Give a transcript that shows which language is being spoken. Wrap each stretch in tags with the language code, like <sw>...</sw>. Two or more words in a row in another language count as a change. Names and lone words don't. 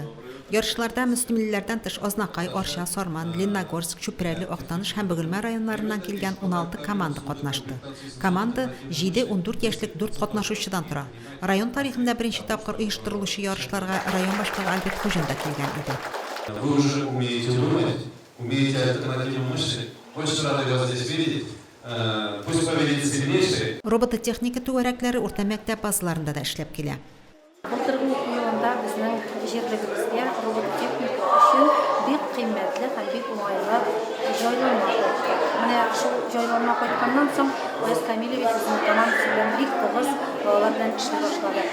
<tt>Ярышларда Мөслимлеләрдән тыш Азнакай, Арча, Сарман, Лениногорск, Чүпрәле, Актаныш һәм Бөгелмә районнарыннан килгән 16 команда катнашты. Команда 7-14 яшьлек 4 катнашучыдан тора. Район тарихында беренче тапкыр оештырылучы ярышларга район башлыгы Альберт Хуҗин да килгән иде.</tt> <ru>Вы уже умеете думать, умеете альтернативные мысли. Очень рады вас здесь видеть. Пусть победит сильнейший.</ru> <tt>Робототехника түгәрәкләре урта мәктәп базаларында да эшләп килә. Былтыргы уку елында безнең җирлегебезгә робототехника өчен бик кыйммәтле һәм бик уңайлы җайланма кайтты. Менә шул җайланма кайтканнан соң Вайс Камилович безнең командасы белән бик тыгыз балалар белән эшли башлады.</tt>